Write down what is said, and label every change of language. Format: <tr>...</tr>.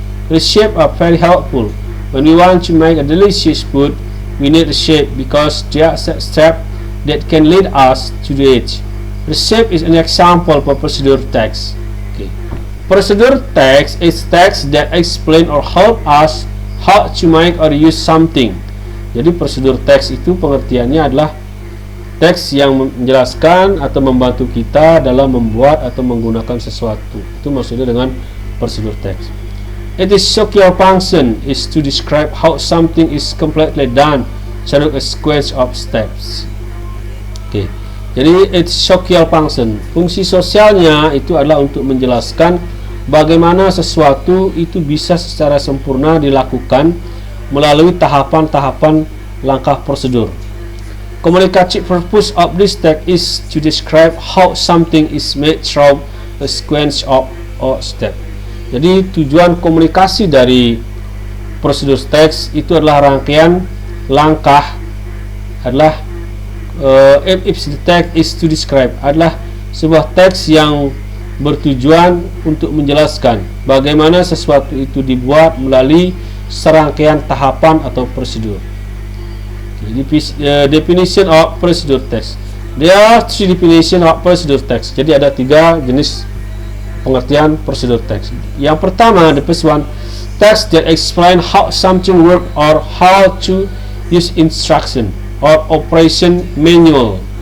<en>The shape are very helpful. When we want to make a delicious food, we need a shape because there are steps that can lead us to it. The shape is an example for procedure text. Okay. Procedure text is text that explain or help us how to make or use something.</en> <id>Jadi prosedur teks itu pengertiannya adalah teks yang menjelaskan atau membantu kita dalam membuat atau menggunakan sesuatu. Itu maksudnya dengan prosedur teks.</id> <en>It is social function is to describe how something is completely done through a sequence of steps. Oke. Jadi it's social function.</en> <id>Fungsi sosialnya itu adalah untuk menjelaskan bagaimana sesuatu itu bisa secara sempurna dilakukan melalui tahapan-tahapan langkah prosedur.</id> <en>Communicative purpose of this text is to describe how something is made through a sequence of step.</en> <id>Jadi tujuan komunikasi dari prosedur teks itu adalah rangkaian langkah, adalah if the text is to describe, adalah sebuah teks yang bertujuan untuk menjelaskan bagaimana sesuatu itu dibuat melalui serangkaian tahapan atau prosedur.</id> <en>Definition of procedure text. There are three definition of procedure text. Jadi ada 3 jenis pengertian prosedur text. Yang pertama, the first one, text that explain how something work or how to use instruction or operation manual.</en>